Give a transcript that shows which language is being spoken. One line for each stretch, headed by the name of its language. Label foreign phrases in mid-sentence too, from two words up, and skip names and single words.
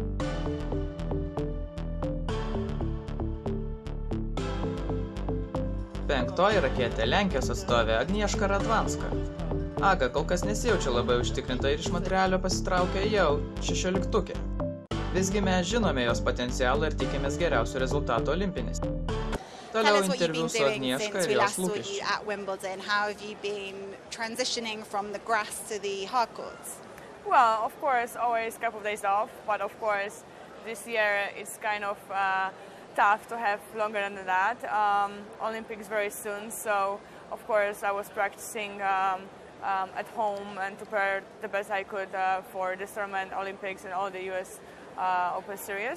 Lithuanian: Penktoji raketė Lenkijos atstovė Agnieszka Radwanska. Aga kol kas nesijaučia labai užtikrinta ir iš Montrealio pasitraukė jau 16-tuke. Visgi mes žinome jos potencialą ir tikimės geriausių rezultatų olimpinės. Toliau interviu su Agnieszka ir jos lūkesčių.
English: How have you been transitioning from the grass to the hard courts? Well, of course, always a couple of days off, but of course, this year it's kind of tough to have longer than that. Olympics very soon, so of course I was practicing at home and prepared the best I could for this tournament, Olympics and all the US Open Series.